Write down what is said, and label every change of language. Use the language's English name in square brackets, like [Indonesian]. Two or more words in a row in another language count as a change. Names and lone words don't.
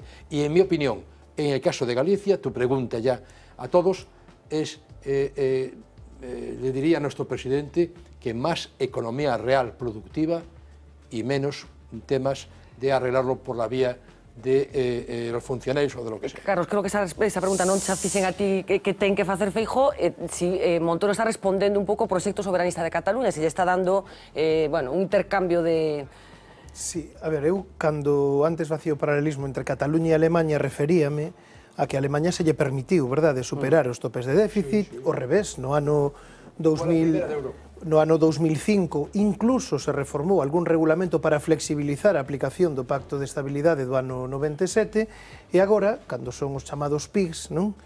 [Spanish] Y en mi opinión, en el caso de Galicia, tu pregunta ya a todos es, le diría a nuestro presidente que más economía real productiva y menos temas de arreglarlo por la vía de los funcionarios o de lo que sea. Carlos, [Galician] creo que esa pregunta non xa fixen a ti que ten que facer Feijóo, si Montoro está respondendo un pouco ao proxecto soberanista de Cataluña, se lle está dando un intercambio de... Sí, a ver, eu cando antes facía o paralelismo entre Cataluña e Alemanha referíame a que a Alemanha se lle permitiu, verdade, superar os topes de déficit, ao revés, no ano 2005 incluso se reformou algún regulamento para flexibilizar a aplicación do Pacto de Estabilidade do ano 97 e agora, cando son os chamados PIGs, non?